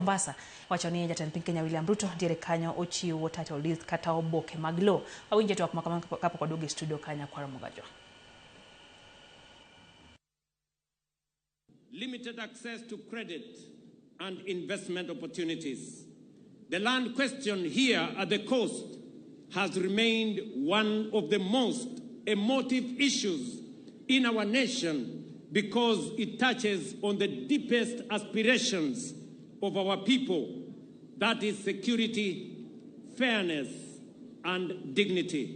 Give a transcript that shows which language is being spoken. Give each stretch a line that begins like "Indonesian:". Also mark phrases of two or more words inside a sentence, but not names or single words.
Luo (Kenya and Tanzania): Mombasa wachoni jatend piny Kenya William Ruto diere kanyo ochiwo
English: title deeds
Luo (Kenya and Tanzania): kata oboke mag lowo awinje to makama kapo kodogi studio kanya kwa Ramogi.
English: Limited access to credit and investment opportunities. The land question here at the coast has remained one of the most emotive issues in our nation because it touches on the deepest aspirations of our people, that is security, fairness, and dignity.